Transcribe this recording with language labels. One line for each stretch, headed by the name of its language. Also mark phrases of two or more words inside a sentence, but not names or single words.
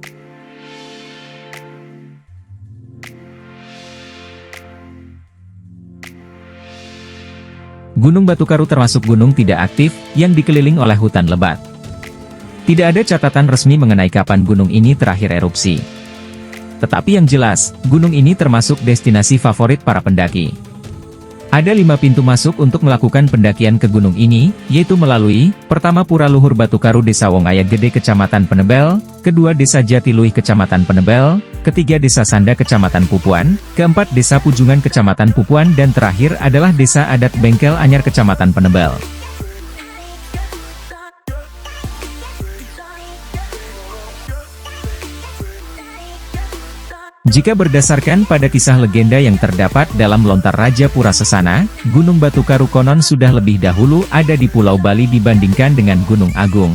Indonesian: Gunung Batukaru termasuk gunung tidak aktif, yang dikeliling oleh hutan lebat. Tidak ada catatan resmi mengenai kapan gunung ini terakhir erupsi. Tetapi yang jelas, gunung ini termasuk destinasi favorit para pendaki. Ada 5 pintu masuk untuk melakukan pendakian ke gunung ini, yaitu melalui, pertama Pura Luhur Batukaru Desa Wongaya Gede Kecamatan Penebel, kedua Desa Jatiluih Kecamatan Penebel, ketiga Desa Sanda Kecamatan Pupuan, keempat Desa Pujungan Kecamatan Pupuan dan terakhir adalah Desa Adat Bengkel Anyar Kecamatan Penebel. Jika berdasarkan pada kisah legenda yang terdapat dalam Lontar Raja Pura Sesana, Gunung Batukaru konon sudah lebih dahulu ada di Pulau Bali dibandingkan dengan Gunung Agung.